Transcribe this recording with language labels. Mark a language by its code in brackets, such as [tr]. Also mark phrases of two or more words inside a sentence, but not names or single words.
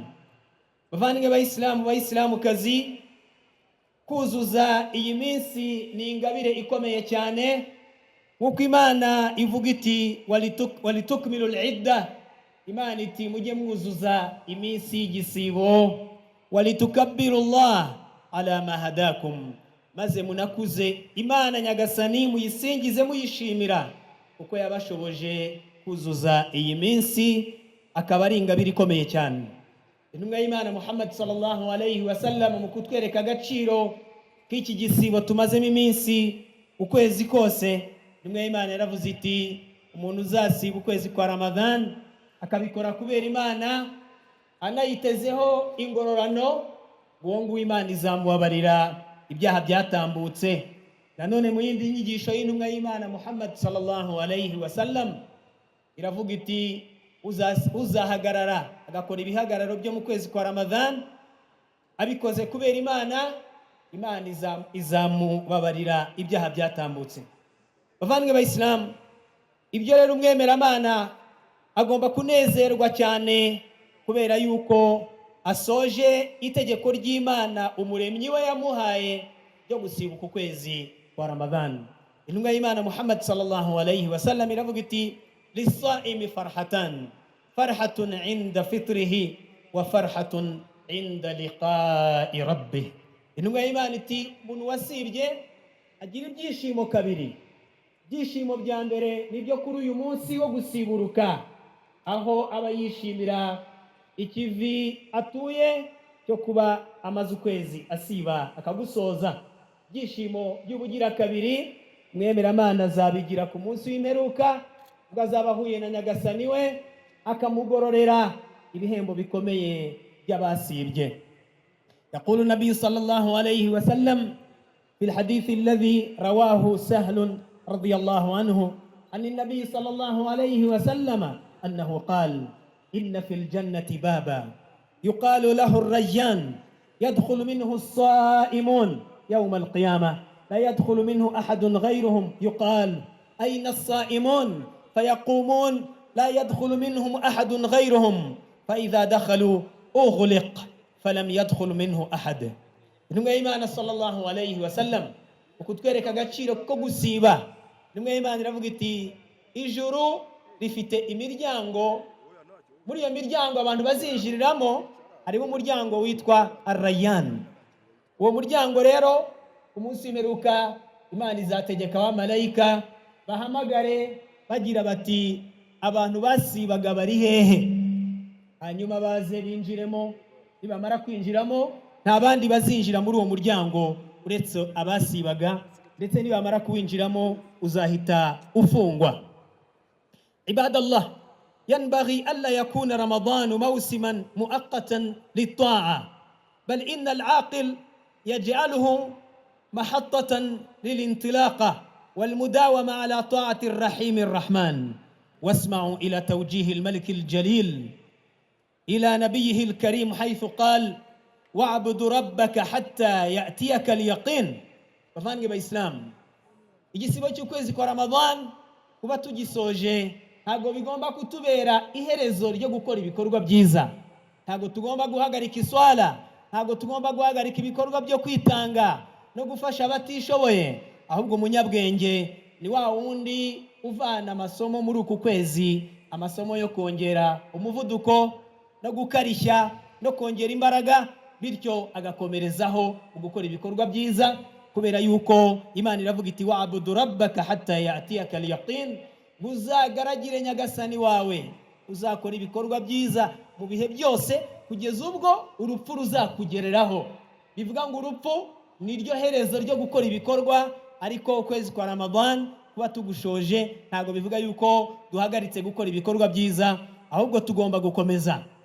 [rw] Bavandimwe bayisilamukazi, kuzuza iyi minsi ni ingabire ikomeye cyane, nk'uko Imana ivuga iti: [ar] ولتكملوا العدة, [rw] Imana iti mujye mwuzuza iminsi y'igisibo, [ar] ولتكبروا الله على ما هداكم, [rw] maze munakuze Imana nyagasani muyisingize muyishimira uko yabashoboje kuzuza iyi minsi, akaba ari ingabire ikomeye cyane. Intumwa y'Imana Muhammad [ar] صلى الله عليه وسلم [rw] mu kutwereka agaciro k'iki gisibo tumazemo iminsi ukwezi kose, intumwa y'Imana yaravuze iti: umuntu uzasiba ukwezi kwa Ramadhan akabikora kubera Imana anayitezeho ingororano, uwo nguwo Imana izamubabarira ibyaha byatambutse. Nanone mu yindi nyigisho y'intumwa y'Imana Muhammad [ar] صلى الله عليه وسلم [rw] iravuga iti: uzahagarara agakora ibihagararo byo mu kwezi kwa Ramadhan abikoze kubera Imana, Imana izamubabarira ibyaha byatambutse. Bavandimwe b'Isilamu, ibyo rero umwemeramana agomba kunezerwa cyane, kubera yuko asoje itegeko ry'Imana umuremyi we yamuhaye ryo gusibuka ukwezi kwa Ramadhan. Intumwa y'Imana [ar] Muhammad صلى الله عليه وسلم [rw] iravuga iti: [ar] للصائم فرحتان فرحة عند فطره وفرحة عند لقاء ربه. [rw] Intumwa y'Imana iti: umuntu wasibye agira ibyishimo kabiri. Ibyishimo bya mbere nibyo kuri uyu munsi wo gusiburuka, aho aba yishimira ikivi atuye cyo kuba amaze ukwezi asiba akagusoza. Ibyishimo by'ubugira kabiri mwemeramana azabigira ku munsi w'imperuka, ubwo azaba ahuye na nyagasani we akamugororera ibihembo bikomeye by'abasibye. [ar] يقول النبي صلى الله عليه وسلم في الحديث الذي رواه سهل رضي الله عنه عن النبي صلى الله عليه وسلم أنه قال: إن في الجنة بابا يقال له الريان يدخل منه الصائمون يوم القيامة لا يدخل منه أحد غيرهم يقال أين الصائمون فيقومون لا يدخل منهم أحد غيرهم فإذا دخلوا أغلق فلم يدخل منه أحد. [rw] Intumwa y'Imana [ar] صلى الله عليه وسلم [rw] ukutwereka agaciro ko gusiba. Intumwa y'Imana iravuga iti ijuru rifite imiryango, muri iyo miryango abantu bazinjiriramo harimo umuryango witwa Ar-Rayyan. Uwo muryango rero umunsi w'imperuka Imana izategeka abamarayika bahamagare bagira bati abantu basibaga bari hehe, hanyuma baze binjiremo. Nibamara kwinjiramo nta bandi bazinjira muri uwo muryango uretse abasibaga, ndetse nibamara kuwinjiramo uzahita ufungwa. [ar] Ibadallah, ينبغي ألا يكون رمضان موسما مؤقتا للطاعة، بل إن العاقل يجعله محطة للانطلاقة والمداومة على طاعة الرحيم الرحمن. واسمعوا إلى توجيه الملك الجليل إلى نبيه الكريم حيث قال واعبد ربك حتى يأتيك اليقين. [rw] bavandimwe b'Islam, igisibo cy'ukwezi kwa Ramadan kuba tugisoje ntago bigomba kutubera iherezo ryo gukora ibikorwa byiza. Ntago tugomba guhagarika iswala, ntago tugomba guhagarika ibikorwa byo kwitanga no gufasha abatishoboye, ahubwo umunyabwenge ni wa wundi uvana amasomo muri uku kwezi, amasomo yo kongera umuvuduko no gukarishya no kongera imbaraga, bityo agakomerezaho gukora ibikorwa byiza, kubera yuko Imana iravuga iti [ar] واعبد ربك حتى يأتيك اليقين. [rw] Uzagaragire nyagasani wawe, uzakora ibikorwa byiza mu bihe byose kugeza ubwo urupfu ruzakugereraho. Bivuga ngo urupfu ni ryo herezo ryo gukora ibikorwa, ariko ukwezi kwa Ramadan kuba tugushoje ntago bivuga yuko duhagaritse gukora ibikorwa byiza, ahubwo tugomba gukomeza.